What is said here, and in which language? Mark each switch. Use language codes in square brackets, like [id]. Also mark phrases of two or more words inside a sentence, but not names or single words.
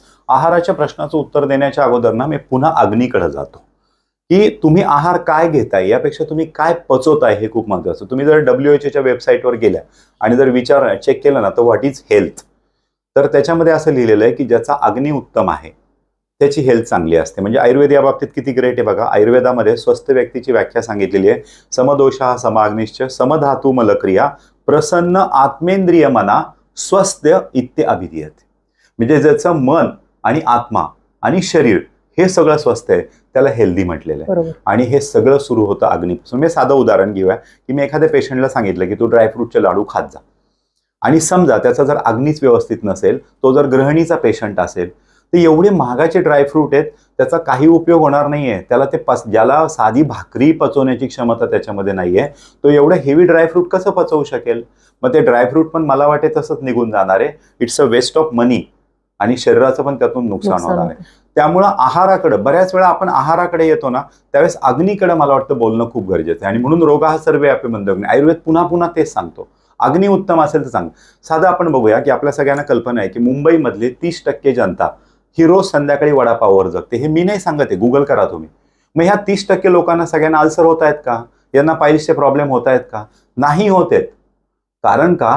[mr] आहाराच्या प्रश्नाचं उत्तर देण्याच्या अगोदर ना मी पुन्हा अग्नीकडे जातो की तुम्ही आहार काय घेताय यापेक्षा तुम्ही काय पचवताय हे खूप महत्वाचं. तुम्ही जर WHO वेबसाईटवर गेल्या आणि जर चेक केलं ना तर [en] what is health, [mr] तर त्याच्यामध्ये असं लिहिलेलं आहे की ज्याचा अग्नी उत्तम आहे त्याची हेल्थ चांगली असते. म्हणजे आयुर्वेद या बाबतीत किती ग्रेट आहे बघा. आयुर्वेदामध्ये स्वस्थ व्यक्तीची व्याख्या सांगितलेली आहे, [sa] समदोषा समअग्निश्च समधातू मलक्रिया प्रसन्न आत्मेंद्रिय मना स्वस्थ इत्ते अभिधीयते. [mr] म्हणजे ज्याचं मन आणि आत्मा आणि शरीर हे सगळं स्वस्थ आहे त्याला हेल्दी म्हटलेलं आहे. आणि हे सगळं सुरू होतं अग्नीपासून. मी साधं उदाहरण घेऊया की मी एखाद्या पेशंटला सांगितलं की तू ड्रायफ्रूटचे लाडू खात जा, आणि समजा त्याचा जर अग्नीच व्यवस्थित नसेल, तो जर ग्रहणीचा पेशंट असेल, तर एवढे महागाचे ड्रायफ्रूट आहेत त्याचा काही उपयोग होणार नाहीये. त्याला ते ज्याला साधी भाकरी पचवण्याची क्षमता त्याच्यामध्ये नाहीये, तो एवढं [en] heavy dryfruit [mr] कसं पचवू शकेल? मग ते ड्रायफ्रूट पण मला वाटते तसंच निघून जाणार आहे. [en] it's a waste of money [mr] आणि शरीराचं पण त्यातून नुकसान होणार आहे. त्यामुळं आहाराकडे, बऱ्याच वेळा आपण आहाराकडे येतो ना त्यावेळेस अग्नीकडे मला वाटतं बोलणं खूप गरजेचं आहे. आणि म्हणून [sa] रोगा सर्वे अपि मंदग्नी, [mr] आयुर्वेद पुन्हा पुन्हा तेच सांगतो, अग्नी उत्तम असेल तर चांगलं. साधं आपण बघूया की आपल्या सगळ्यांना कल्पना आहे की मुंबईमधले 30% जनता ही रोज संध्याकाळी वडापाववर जगते. हे मी नाही सांगत आहे, गुगल करा तुम्ही. मग ह्या 30% लोकांना सगळ्यांना अल्सर होत आहेत का? यांना पायल्सचे प्रॉब्लेम होत आहेत का? नाही होत आहेत. कारण का?